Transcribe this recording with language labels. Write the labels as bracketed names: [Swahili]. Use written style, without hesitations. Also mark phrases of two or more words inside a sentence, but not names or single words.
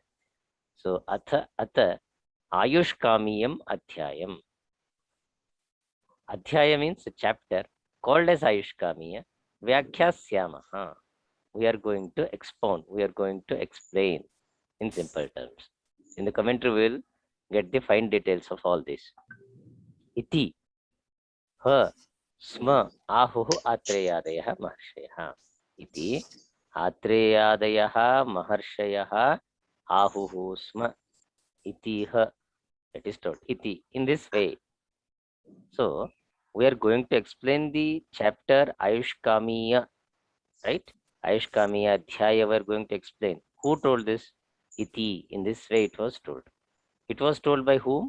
[Sanskrit] So अथ आयुष्कामीयम् अध्यायम्. [English] Adhyaya means a chapter called as Ayushkamiya. [Sanskrit] व्याख्यास्यामः. [English] We are going to expound, we are going to explain in simple terms. In the commentary, we will get the fine details of all this. [Sanskrit] इति ह स्म आहुः आत्रेयादयः महर्षयः. इति आत्रेयादयः महर्षयः आहुः स्म इति ह. [English] That is told. Iti. In this way. So we are going to explain the chapter Ayushkamiya, right? Ayushkamiya Adhyaya we are going to explain. Who told this? Iti. In this way it was told. It was told by whom?